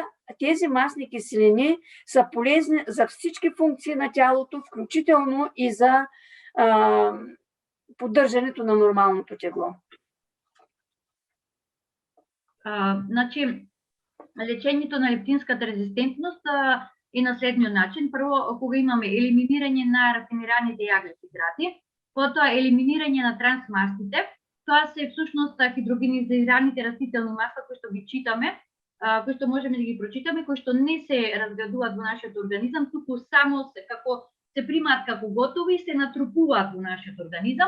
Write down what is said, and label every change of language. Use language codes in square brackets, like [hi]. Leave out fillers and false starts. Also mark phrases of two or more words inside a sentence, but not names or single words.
[bg] Тези масни киселини са полезни за всички функции на тялото, включително и за поддържането на нормалното тегло. [mk] Значи, лечението на лептинската резистентност е на следниот начин. Прво, кога имаме елиминирање на рафинираните јаглехидрати, потоа елиминирање на трансмастите, тоа се всушност хидрогенизираните растителни масла кои што ги читаме, кои што можеме да ги прочитаме, кои што не се разградуваат во нашиот организам, туку само се примаат како готови и се натрупуваат во нашиот организам.